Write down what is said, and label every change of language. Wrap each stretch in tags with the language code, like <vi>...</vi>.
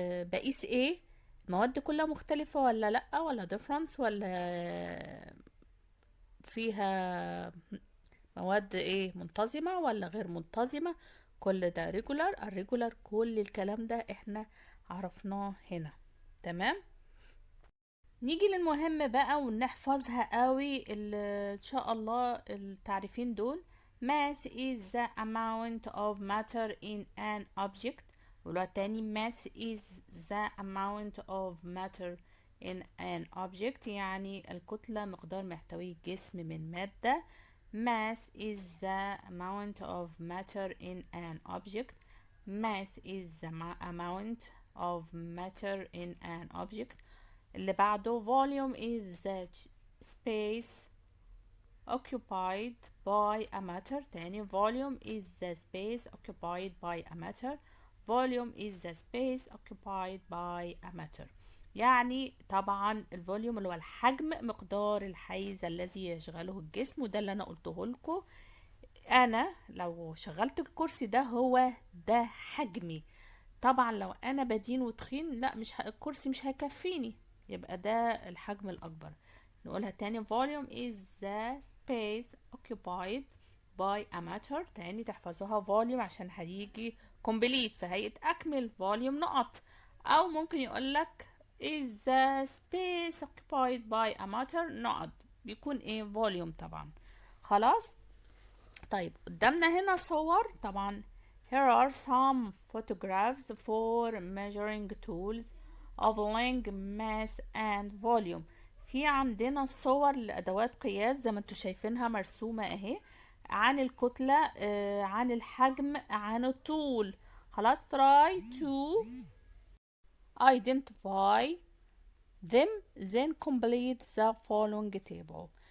<ar>بقيس ايه؟ المواد كلها مختلفة ولا لأ، ولا difference، ولا فيها مواد ايه منتظمة ولا غير منتظمة. كل ده regular irregular، كل الكلام ده احنا عرفناه هنا. تمام، نيجي للمهم بقى ونحفظها قوي ان شاء الله التعريفين دول.</ar> <en>mass is the amount of matter in an object.</en> <ar>ولو تاني</ar> <en>mass is the amount of matter in an object،</en> <ar>يعني الكتلة مقدار محتوي جسم من مادة.</ar> <en>mass is the amount of matter in an object. mass is the amount of matter in an object.</en> <ar>اللي بعده</ar> <en>volume is the space occupied by a matter. تاني volume is the space occupied by a matter. volume is the space occupied by a matter.</en> <ar>يعني طبعا الفوليوم اللي هو الحجم، مقدار الحيز الذي يشغله الجسم، وده اللي انا قلته لكم. انا لو شغلت الكرسي ده هو ده حجمي. طبعا لو انا بدين وتخين، لا مش الكرسي مش هيكفيني، يبقى ده الحجم الاكبر. نقولها تاني،</ar> <en>volume is the space occupied by a matter.</en> <ar>تاني تحفظوها volume عشان هيجي complete في هيئة اكمل volume نقط، او ممكن يقولك</ar> <en>is the space occupied by a matter</en> <ar>نقط، بيكون ايه volume طبعا. خلاص، طيب قدامنا هنا صور طبعا.</ar> <en>Here are some photographs for measuring tools of length, mass and volume.</en> <ar>في عندنا صور لأدوات قياس زي ما انتوا شايفينها مرسومة اهي، عن الكتلة، عن الحجم، عن الطول.</ar> <en>خلاص، try to identify them then complete the following table.</en>